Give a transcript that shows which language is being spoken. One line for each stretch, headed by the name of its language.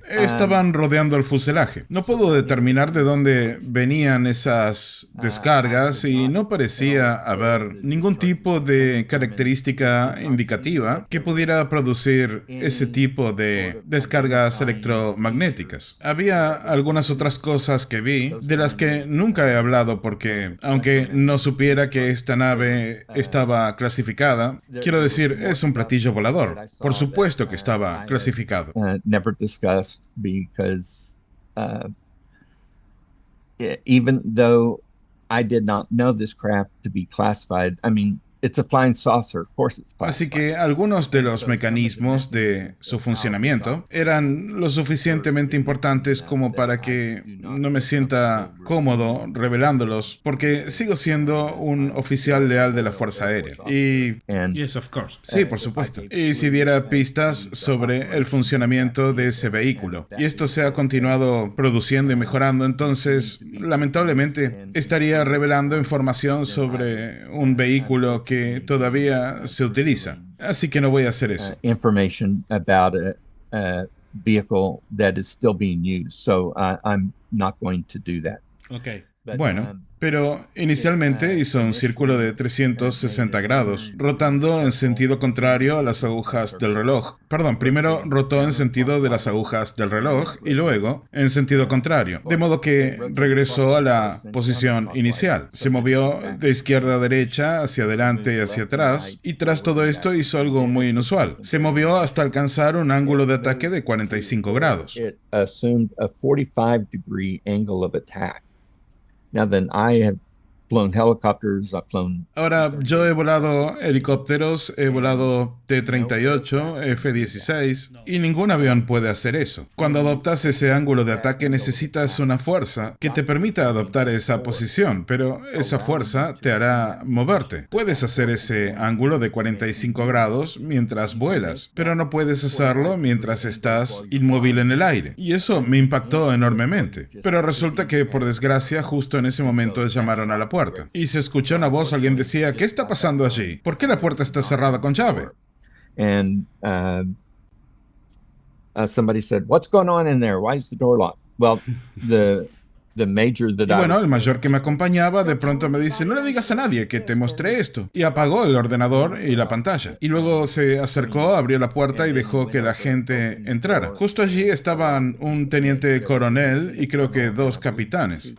Spanish: Estaban rodeando el fuselaje. No puedo determinar de dónde venían esas descargas y no parecía haber ningún tipo de característica indicativa que pudiera producir ese tipo de descargas electromagnéticas. Había algunas otras cosas que vi de las que nunca he hablado porque, aunque no supiera que esta nave estaba clasificada, quiero decir, es un platillo volador. Por supuesto que estaba clasificado.
English: never discussed because even though I did not know this craft to be classified, I mean, it's a flying saucer, of course it's
Spanish: Así
English: classified.
Spanish: que algunos de los mecanismos de su funcionamiento eran lo suficientemente importantes como para que no me sienta cómodo revelándolos, porque sigo siendo un oficial leal de la Fuerza Aérea. Y
English: And Yes, of course.
Spanish: sí, por supuesto. Y si diera pistas sobre el funcionamiento de ese vehículo. Y esto se ha continuado produciendo y mejorando, entonces lamentablemente estaría revelando información sobre un vehículo que todavía se utiliza. Así que no voy a hacer eso.
English: information about a vehicle that is still being used. So I'm not going to do that. Okay. But,
Spanish: Bueno, pero inicialmente hizo un círculo de 360 grados, rotando en sentido contrario a las agujas del reloj. Perdón, primero rotó en sentido de las agujas del reloj y luego en sentido contrario, de modo que regresó a la posición inicial. Se movió de izquierda a derecha, hacia adelante y hacia atrás, y tras todo esto hizo algo muy inusual. Se movió hasta alcanzar un ángulo de ataque de 45 grados.
English: it assumed a 45-degree angle of attack. Now then, I have flown helicopters, I've flown
Spanish: Ahora, yo he volado helicópteros, he volado T-38, F-16 y ningún avión puede hacer eso. Cuando adoptas ese ángulo de ataque necesitas una fuerza que te permita adoptar esa posición, pero esa fuerza te hará moverte. Puedes hacer ese ángulo de 45 grados mientras vuelas, pero no puedes hacerlo mientras estás inmóvil en el aire. Y eso me impactó enormemente. Pero resulta que, por desgracia, justo en ese momento llamaron a la puerta. Y se escuchó una voz, alguien decía, ¿qué está pasando allí? ¿Por qué la puerta está cerrada con llave?
English: and somebody said, "What's going on in there? Why is the door locked?" Well, the the major that
Spanish: Y
English: I
Spanish: bueno,
English: was
Spanish: el mayor que me acompañaba de pronto me dice, no le digas a nadie que te mostré esto. Y apagó el ordenador y la pantalla. Y luego se acercó, abrió la puerta y dejó que la gente entrara. Justo allí estaban un teniente coronel y creo que dos capitanes.